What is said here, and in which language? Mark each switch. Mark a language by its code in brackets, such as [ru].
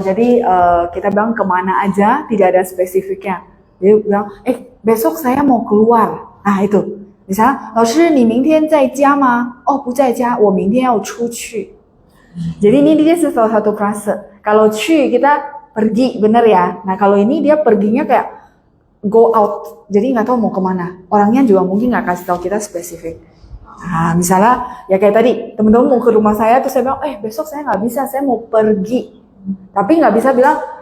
[id] Jadi kita bilang kemana aja, tidak ada spesifiknya. Jadi bilang, besok saya mau keluar. Nah itu. [zh] Misalnya, 老师你明天在家吗? 不在家，我明天要出去. [id] Jadi ini dia salah satu frase. Kalau去kita pergi, bener ya. Nah kalau ini dia perginya kayak go out. Jadi nggak tahu mau kemana. Orangnya juga mungkin nggak kasih tahu kita spesifik. Nah misalnya ya kayak tadi teman-teman mau ke rumah saya terus saya bilang, besok saya nggak bisa, saya mau pergi. Tapi nggak bisa bilang